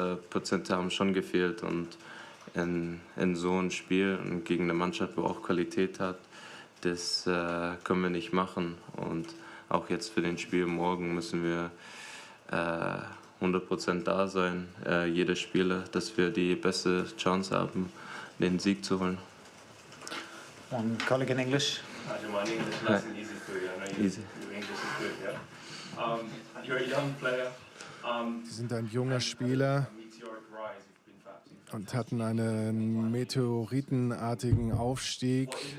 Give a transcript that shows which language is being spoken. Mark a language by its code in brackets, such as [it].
[de] Prozente haben schon gefehlt und in so einem Spiel und gegen eine Mannschaft, wo auch Qualität hat, das können wir nicht machen und auch jetzt für den Spiel morgen müssen wir 100% da sein, jeder Spieler, dass wir die beste Chance haben, den Sieg zu holen. [en] One colleague in English. My English is nice and easy for you. I know your English is good, yeah. You're a young player. [de] Sie sind ein junger Spieler und hatten einen meteoritenartigen Aufstieg.